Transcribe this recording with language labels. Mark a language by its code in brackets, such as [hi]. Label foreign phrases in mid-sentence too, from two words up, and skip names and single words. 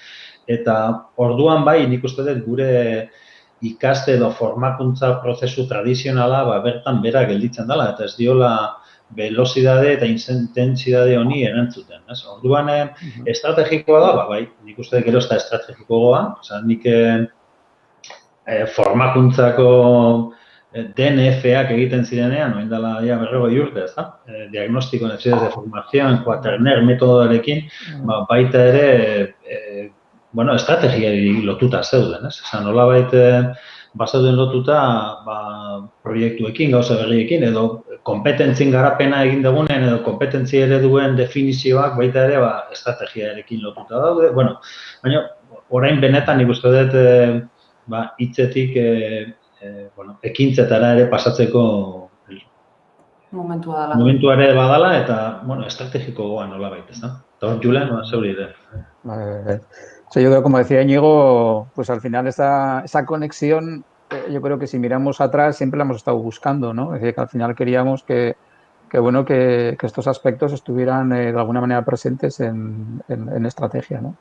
[eu] Eta orduan bai, nik uste dut gure ikaste edo formakuntza prozesu tradizionala bertan bera gelditzen dela eta ez diola velozidade eta intensidade honi erantzuten. Orduan estrategikoa da, bai, nik uste dut geroz eta estrategikoa, nik formakuntzako DNF-ak egiten zirenean, oin dela 40 urte, ez da? [es] Diagnostiko necesidades de formación, [eu] Quaterner metodoarekin, baita ere, estrategiari lotuta zeuden, ez? Nolabait bazeuden lotuta proiektuekin, gauza berriekin, edo kompetentzien garapena egin dugunen, edo kompetentzia ereduen definizioak baita ere estrategiarekin lotuta daude. Baina, orain benetan nik uste dut hitzetik ekintzetara ere pasatzeko momentua ere badala eta estrategiko goan nolabait, ez da? Eta hor, Julen, zeuri ere. [es] Yo creo, como decía Íñigo, pues al final esa conexión, yo creo que si miramos atrás siempre la hemos estado buscando, ¿no? Es decir, que al final queríamos que estos aspectos estuvieran de alguna manera presentes en estrategia, ¿no?